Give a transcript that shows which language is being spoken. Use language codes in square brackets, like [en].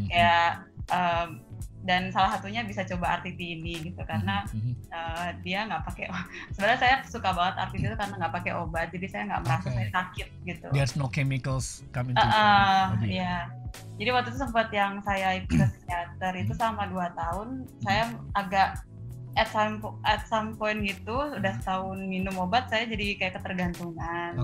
[id] Kayak dan salah satunya bisa coba RTT ini gitu, karena dia nggak pakai. Sebenarnya saya suka banget RTT itu karena nggak pakai obat, jadi saya nggak merasa saya sakit gitu. [en] There's no chemicals coming to body. [id] Iya. Jadi waktu itu sempat yang saya ikut ke psikiater itu selama 2 tahun, saya agak [en] at some point [id] gitu, udah setahun minum obat, saya jadi kayak ketergantungan.